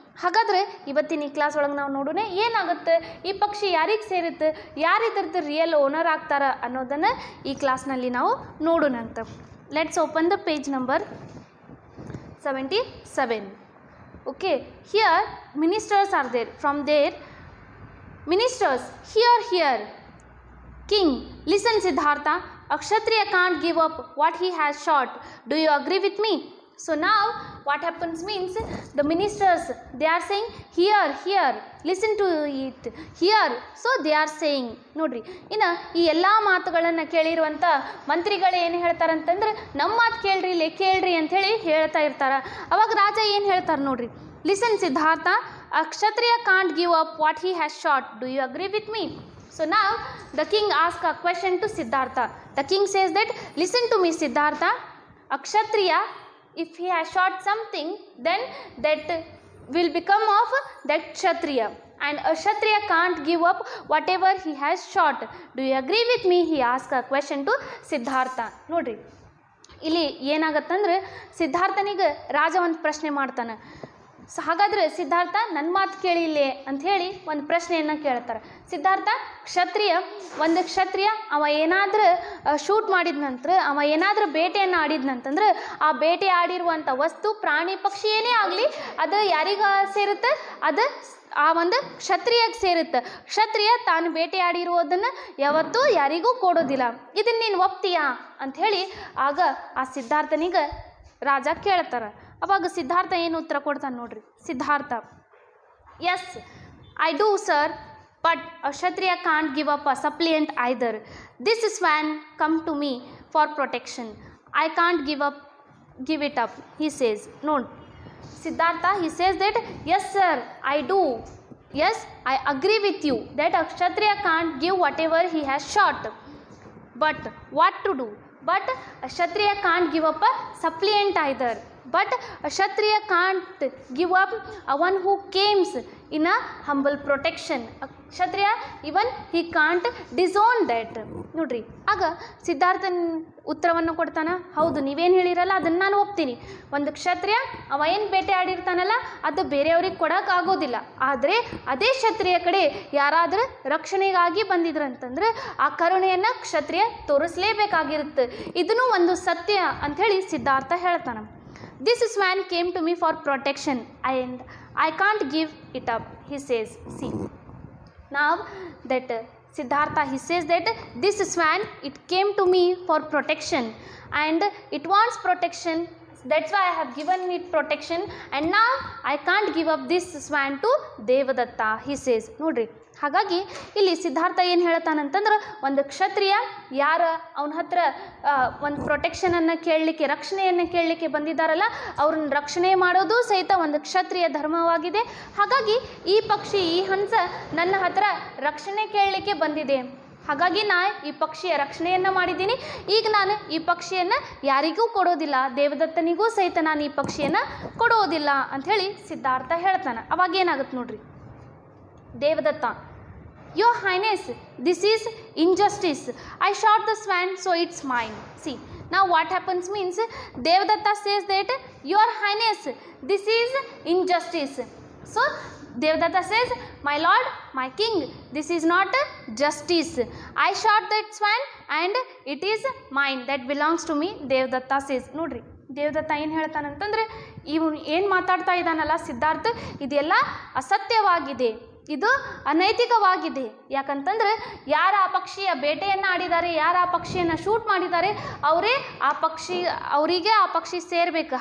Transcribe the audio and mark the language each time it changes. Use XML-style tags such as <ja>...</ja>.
<kn>ಹಾಗಾದರೆ ಇವತ್ತಿನ ಈ ಕ್ಲಾಸ್ ಒಳಗೆ ನಾವು ನೋಡೋಣ ಏನಾಗುತ್ತೆ, ಈ ಪಕ್ಷಿ ಯಾರಿಗೆ ಸೇರುತ್ತೆ, ಯಾರು ಇದರದ್ದು ರಿಯಲ್ ಓನರ್ ಆಗ್ತಾರ ಅನ್ನೋದನ್ನು ಈ ಕ್ಲಾಸ್ನಲ್ಲಿ ನಾವು ನೋಡೋಣ ಅಂತ.</kn> <en>Let's open the page number 77. Okay, here ministers are there. From there ministers, hear. King, listen Siddhartha, a Kshatriya can't give up what he has shot. Do you agree with me? So now what happens means the ministers, they are saying here, listen to it, here. So they are saying,</en> <kn>ನೋಡ್ರಿ, ಇನ್ನು ಈ ಎಲ್ಲ ಮಾತುಗಳನ್ನು ಕೇಳಿರುವಂಥ ಮಂತ್ರಿಗಳು ಏನು ಹೇಳ್ತಾರಂತಂದ್ರೆ, ನಮ್ಮ ಮಾತು ಕೇಳ್ರಿ ಅಂಥೇಳಿ ಹೇಳ್ತಾ ಇರ್ತಾರೆ. ಅವಾಗ ರಾಜ ಏನು ಹೇಳ್ತಾರೆ ನೋಡ್ರಿ,</kn> <en>listen Siddhartha, a Kshatriya can't give up what he has shot. Do you agree with me? So now the king asks a question to Siddhartha. The king says that, listen to me Siddhartha, a Kshatriya, if he has shot something, then that will become of that Kshatriya, and a Kshatriya can't give up whatever he has shot. Do you agree with me? He asks a question to Siddhartha.</en> <kn>ನೋಡ್ರಿ, ಇಲ್ಲಿ ಏನಾಗತ್ತಂದ್ರೆ ಸಿದ್ಧಾರ್ಥನಿಗೆ ರಾಜ ಒಂದು ಪ್ರಶ್ನೆ ಮಾಡ್ತಾನೆ. ಹಾಗಾದರೆ ಸಿದ್ಧಾರ್ಥ ನನ್ನ ಮಾತು ಕೇಳಿಲ್ಲೇ ಅಂಥೇಳಿ ಒಂದು ಪ್ರಶ್ನೆಯನ್ನು ಕೇಳ್ತಾರೆ. ಸಿದ್ಧಾರ್ಥ, ಒಂದು ಕ್ಷತ್ರಿಯ ಅವ ಏನಾದರೂ ಶೂಟ್ ಮಾಡಿದ ನಂತರ, ಅವ ಏನಾದರೂ ಬೇಟೆಯನ್ನು ಆಡಿದ್ನಂತಂದ್ರೆ, ಆ ಬೇಟೆ ಆಡಿರುವಂಥ ವಸ್ತು, ಪ್ರಾಣಿ ಪಕ್ಷಿ ಏನೇ ಆಗಲಿ, ಅದು ಯಾರಿಗೆ ಸೇರುತ್ತೆ, ಅದು ಆ ಒಂದು ಕ್ಷತ್ರಿಯಗೆ ಸೇರುತ್ತೆ. ಕ್ಷತ್ರಿಯ ತಾನು ಬೇಟೆಯಾಡಿರುವುದನ್ನು ಯಾವತ್ತೂ ಯಾರಿಗೂ ಕೊಡೋದಿಲ್ಲ. ಇದನ್ನು ನೀನು ಒಪ್ತೀಯಾ ಅಂಥೇಳಿ ಆಗ ಆ ಸಿದ್ಧಾರ್ಥನಿಗೆ ರಾಜ ಕೇಳ್ತಾರೆ. ಅವಾಗ ಸಿದ್ಧಾರ್ಥ ಏನು ಉತ್ತರ ಕೊಡ್ತಾನೆ ನೋಡ್ರಿ.</kn> <en>Siddhartha, yes I do sir, but a Kshatriya can't give up a suppliant either. This swan come to me for protection. I can't give it up, he says. No, Siddhartha, he says that, yes sir, I do. Yes, I agree with you that a Kshatriya can't give whatever he has shot. But what to do? But a Kshatriya can't give up a suppliant either. But a Kshatriya can't give up a one who comes in a humble protection. A Kshatriya, even he can't disown that.</en> <kn>ನೋಡ್ರಿ, ಆಗ ಸಿದ್ಧಾರ್ಥನ ಉತ್ತರವನ್ನು ಕೊಡ್ತಾನೆ. ಹೌದು, ನೀವೇನು ಹೇಳಿರಲ್ಲ ಅದನ್ನು ನಾನು ಒಪ್ತೀನಿ. ಒಂದು ಕ್ಷತ್ರಿಯ ಅವ ಏನು ಬೇಟೆ ಆಡಿರ್ತಾನಲ್ಲ ಅದು ಬೇರೆಯವ್ರಿಗೆ ಕೊಡೋಕ್ಕಾಗೋದಿಲ್ಲ. ಆದರೆ ಅದೇ ಕ್ಷತ್ರಿಯ ಕಡೆ ಯಾರಾದರೂ ರಕ್ಷಣೆಗಾಗಿ ಬಂದಿದ್ರಂತಂದ್ರೆ ಆ ಕರುಣೆಯನ್ನು ಕ್ಷತ್ರಿಯ ತೋರಿಸಲೇಬೇಕಾಗಿರುತ್ತೆ. ಇದನ್ನು ಒಂದು ಸತ್ಯ ಅಂಥೇಳಿ ಸಿದ್ಧಾರ್ಥ ಹೇಳ್ತಾನೆ. This swan came to me for protection and I can't give it up, he says. See, now that Siddhartha, he says that this swan, it came to me for protection and it wants protection. That's why I have given it protection and now I can't give up this swan to Devadatta, he says. ನೋಡ್ರಿ, ಹಾಗಾಗಿ ಇಲ್ಲಿ ಸಿದ್ಧಾರ್ಥ ಏನು ಹೇಳ್ತಾನಂತಂದ್ರೆ ಒಂದು ಕ್ಷತ್ರಿಯ ಯಾರ ಅವನ ಹತ್ರ ಒಂದು ಪ್ರೊಟೆಕ್ಷನನ್ನು ಕೇಳಲಿಕ್ಕೆ, ರಕ್ಷಣೆಯನ್ನು ಕೇಳಲಿಕ್ಕೆ ಬಂದಿದ್ದಾರಲ್ಲ ಅವ್ರನ್ನ ರಕ್ಷಣೆ ಮಾಡೋದು ಸಹಿತ ಒಂದು ಕ್ಷತ್ರಿಯ ಧರ್ಮವಾಗಿದೆ. ಹಾಗಾಗಿ ಈ ಪಕ್ಷಿ, ಈ ಹಂಸ ನನ್ನ ಹತ್ರ ರಕ್ಷಣೆ ಕೇಳಲಿಕ್ಕೆ ಬಂದಿದೆ. ಹಾಗಾಗಿ ಈ ಪಕ್ಷಿಯ ರಕ್ಷಣೆಯನ್ನು ಮಾಡಿದ್ದೀನಿ. ಈಗ ನಾನು ಈ ಪಕ್ಷಿಯನ್ನು ಯಾರಿಗೂ ಕೊಡೋದಿಲ್ಲ, ದೇವದತ್ತನಿಗೂ ಸಹಿತ ನಾನು ಈ ಪಕ್ಷಿಯನ್ನು ಕೊಡೋದಿಲ್ಲ ಅಂಥೇಳಿ ಸಿದ್ಧಾರ್ಥ ಹೇಳ್ತಾನೆ. ಅವಾಗ ಏನಾಗುತ್ತೆ ನೋಡ್ರಿ.</kn> <en>Devadatta, Your Highness, this is injustice. I shot the swan, so it's mine. See, now what happens means, Devadatta says that, Your Highness, this is injustice. So, Devadatta says, my lord, my king, this is not justice. I shot that swan and it is mine, that belongs to me, Devadatta says.</en> <kn>ನೋಡ್ರಿ, ದೇವದತ್ತ ಏನು ಹೇಳ್ತಾನಂತಂದ್ರೆ, ಇವನು ಏನು ಮಾತಾಡ್ತಾ ಇದ್ದಾನಲ್ಲ ಸಿದ್ಧಾರ್ಥ, ಇದೆಲ್ಲ ಅಸತ್ಯವಾಗಿದೆ, ಇದು ಅನೈತಿಕವಾಗಿದೆ. ಯಾಕಂತಂದ್ರೆ ಯಾರು ಆ ಪಕ್ಷಿಯ ಬೇಟೆಯನ್ನು ಆಡಿದ್ದಾರೆ, ಯಾರು ಆ ಪಕ್ಷಿಯನ್ನು ಶೂಟ್ ಮಾಡಿದ್ದಾರೆ, ಅವರಿಗೆ ಆ ಪಕ್ಷಿ ಸೇರಬೇಕು.</kn>